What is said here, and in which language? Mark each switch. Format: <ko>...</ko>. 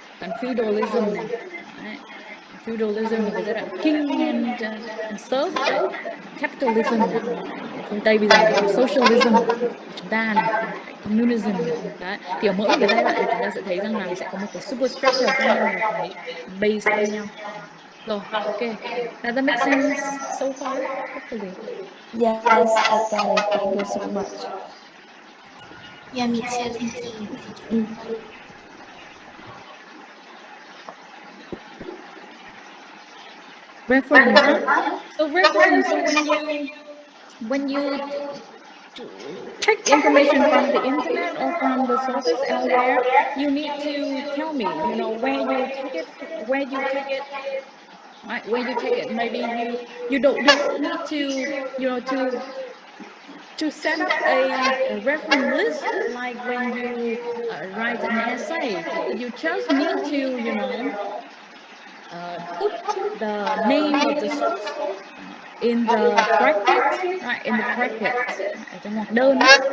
<vi>Còn feudalism này, đấy. Feudalism là cái giai đoạn</vi> <en>king and serf</en> <vi>đấy. Capitalism này, phương Tây bây giờ, đúng không? Socialism chúng ta này, communism đấy. Thì ở mỗi một cái giai đoạn thì chúng ta sẽ thấy rằng là sẽ có một cái superstructure khác nhau và cái base khác nhau. Rồi, ok.</vi> <en>Does that make sense so far? Hopefully. Yes, I got it. Thank you so much. Yeah, me too. Thank you. Reference, huh? So reference, so when you check information from the internet or from the sources elsewhere, you need to tell me, you know, where you take it, right? Where you take it. Maybe you don't need to, you know, to set up a reference list like when you write an essay. You just need to, you know, put the name of the source in the bracket, right? In the bracket,</en> <vi>ở trong ngoặc đơn á.</vi>